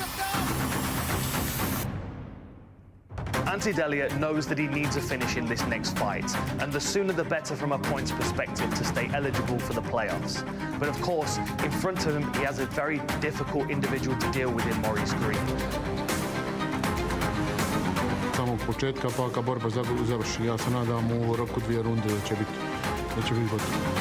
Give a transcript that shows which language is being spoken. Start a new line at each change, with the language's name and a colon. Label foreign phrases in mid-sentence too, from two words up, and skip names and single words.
English: Ante Delija knows that he needs a finish in this next fight, and the sooner the better from a points perspective to stay eligible for the playoffs. But of course, in front of him, he has a very difficult individual to deal with in Maurice Green.
Croatian: Samog početka, pa kad borba završi, ja se nadam u roku 2 runde da će biti gotovo.